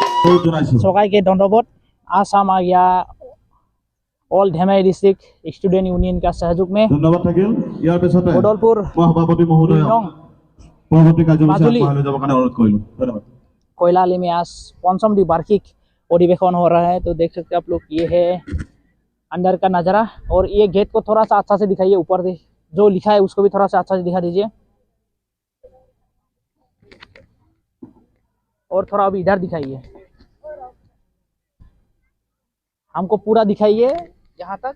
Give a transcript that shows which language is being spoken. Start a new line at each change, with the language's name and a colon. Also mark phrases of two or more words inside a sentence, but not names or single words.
Bangla: সবাইকে ধন্যবাদ।
Hindi: आसाम आ गया ऑल धेमाजी डिस्ट्रिक्ट स्टूडेंट यूनियन का सहयोग में
Assamese: ধন্যবাদ থাকিল। ইয়াৰ পিছতে বদলপুৰ সভাপতি মহোদয় পৰৱৰ্তী কাৰ্যসূচী মাজুলী আগবঢ়াই লৈ যাবৰ কাৰণে অনুৰোধ কৰিলো। ধন্যবাদ।
Hindi: कोयलाली में आज 5वीं द्विवार्षिक अधिवेशन हो रहा है। तो देख सकते हैं आप लोग, ये है अंदर का नज़ारा। और ये गेट को थोड़ा सा अच्छा से दिखाइए, ऊपर से जो लिखा है उसको भी थोड़ा सा अच्छा से दिखा दीजिए। और थोड़ा अभी इधर दिखाइए, हमको पूरा दिखाइए यहाँ तक।